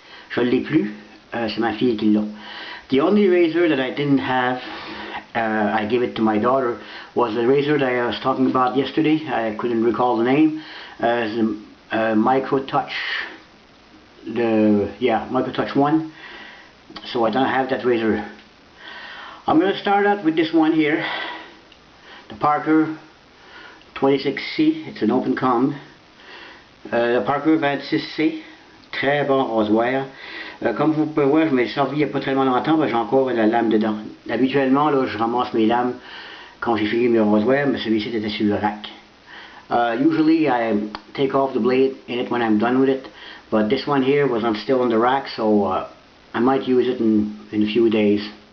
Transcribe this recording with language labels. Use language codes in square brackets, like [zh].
[fr] Je ne l'ai plus, c'est ma fille qui l'a. [en] The only razor that I didn't have, I gave it to my daughter, was the razor that I was talking about yesterday. I couldn't recall the name. The Micro Touch, Micro Touch 1. So I don't have that razor. I'm going to start out with this one here, the Parker 26C. It's an open comb. [fr] Le Parker 26C, très bon rasoir. Comme vous pouvez voir, je m'ai servi il n'y a pas très longtemps, j'ai encore la lame dedans. Habituellement, là, je ramasse mes lames quand j'ai fini mes rasoirs, mais celui-ci était sur le rack. [en] Usually I take off the blade in it when I'm done with it, but this one here was still on the rack, so I might use it in a few days.